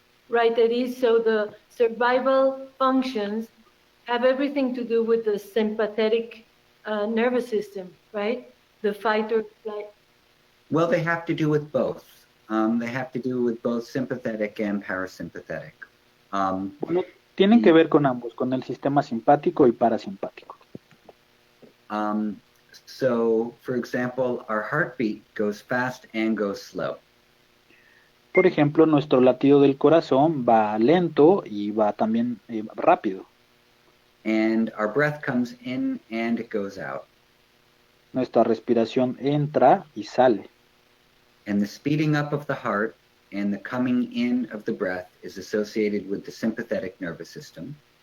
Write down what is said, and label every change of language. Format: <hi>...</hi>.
<en>Right, it is so the survival functions have everything to do with the sympathetic nervous system, right? The fight or flight. Well, they have to do with both. They have to do with both sympathetic and parasympathetic.</en> <es>Bueno, tienen que ver con ambos, con el sistema simpático y parasimpático.</es> <en>So, for example, our heartbeat goes fast and goes slow.</en> <es>Por ejemplo, nuestro latido del corazón va lento y va también rápido.</es> <en>And our breath comes in and it goes out.</en> <es>Nuestra respiración entra y sale.</es> <en>And the speeding up of the heart and the coming in of the breath is associated with the sympathetic nervous system.</en>